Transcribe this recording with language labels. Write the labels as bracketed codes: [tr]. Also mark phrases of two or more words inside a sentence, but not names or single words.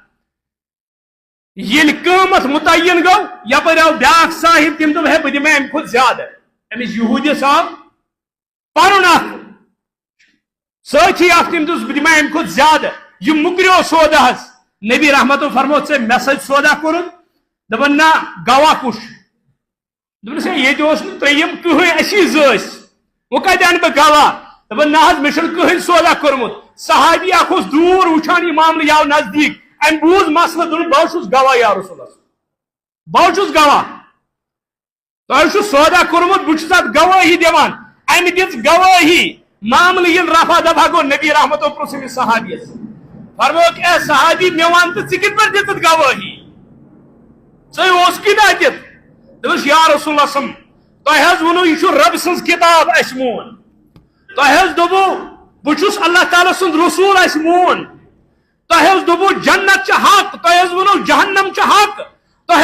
[ks] یل قیمت متعین گو یپر آو بیاکھ صاحب تم دپ ہے بہ دمہ امہ کھت زیادہ امس یہودیس آو پرن اخ سچی اخ تم دس بہ دمہ امہ کھت زیادہ یہ مکریو سودا حس نبی رحمت فرمو ژے مے سۭتۍ سودا کورن دپن نا گواہ کُس دپس ییٚتہِ اوس نہٕ ترٛیٚیِم کٕہٕنۍ اسی زٲسۍ وۄنۍ کتہِ انہٕ بہٕ گواہ دپن نہ حظ مےٚ چھُنہٕ کٕہٕنۍ سودا کوٚرمُت صحابی اکھ اوس دوٗر وٕچھان یہِ معاملہٕ یہِ آو نزدیٖک ام بوز مسئلہ دن بہ چھس گواہ [ar] یا رسول اللہ [ks] بہ چھس گواہ تہ چھو سودا کورمت بہ چھس ات گواہی دِوان امہ دِژ گواہی معاملہ یل رفع دفع گو نبی رحمت پرژھ أمِس صحابیس فرموک اے صحابی مے ون تو ژٕ کِتھ پٲٹھۍ دِژٕتھ گوٲہی ژٕ اوسکھٕے نا دِتھ دوٚپُس [ar] یا رسول اللہ [ks] صم تۄہہِ حظ ووٚنوٗ یہِ چھُ رۄبہٕ سٕنٛز کِتاب اَسہِ مون تۄہہِ حظ دوٚپوٗ بہٕ چھُس اللہ تعالیٰ سُنٛد رسوٗل اَسہِ مون تۄہہِ حظ دوٚپوٗ جنت چھِ حق تۄہہِ حظ ووٚنوٗ جہنم چھِ حق تۄہہِ